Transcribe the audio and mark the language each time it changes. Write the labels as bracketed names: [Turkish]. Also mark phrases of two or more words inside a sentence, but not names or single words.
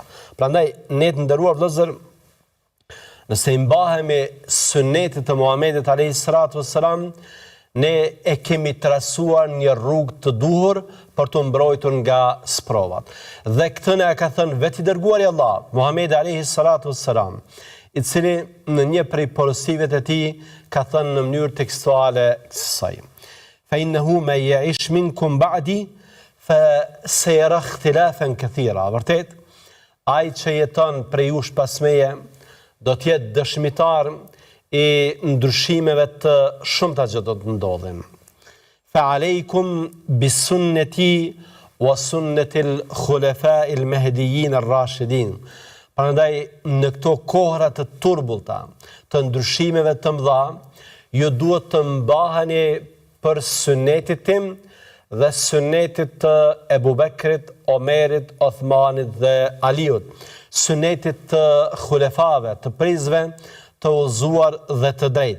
[Albanian] Prandaj, ne të nderuar vëllezër, nëse i mbahemi sunetit të Muhamedit [Arabic] عليه الصلاة والسلام, [Albanian] ne e kemi trasuar një rrugë të duhur për të mbrojtur nga sprovat. Dhe këtë ne ka thënë vetë i dërguari i Allahut, Muhamedi [Arabic] عليه الصلاة والسلام, [Albanian] i cili në një prej porosive të tij ka thënë në mënyrë tekstuale kësaj: [Arabic] فإنه من يعش منكم بعدي فسيرى اختلافا كثيرا. [Albanian] Vërtet, ai që jeton prej jush pas meje do të jetë dëshmitar i ndryshimeve të shumta që do të ndodhin. [Arabic] فعليكم بسنتي وسنة الخلفاء المهديين الراشدين. [Albanian] Prandaj, në këto kohra të turbullta, të ndryshimeve të mëdha, ju duhet të mbaheni për sunetit tim dhe sunetit të Ebu Bekrit, Omerit, Othmanit dhe Aliut. Sunetit të khulefave, të prizve, të udhëzuar dhe të drejtë.